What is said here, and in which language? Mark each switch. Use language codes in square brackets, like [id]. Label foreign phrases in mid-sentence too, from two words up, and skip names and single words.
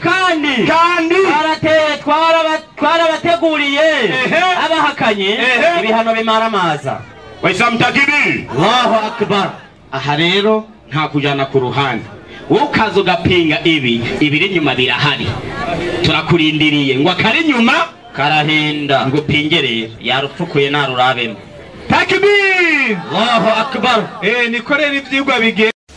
[rn] kandi twarabateguriye abahakanye ibihano bimaramaza [sw] Waislamu takbir [ar] Allahu akbar [rn] aha rero nta kujana ku ruhande wowe ukaza ugapinga ibiri inyuma birahari turakurindiriye ngo akari inyuma karahinda ngo pingerere yarupfukuye narurabemo takbir [ar] Allahu akbar [rn] nikorera ivyigwa bige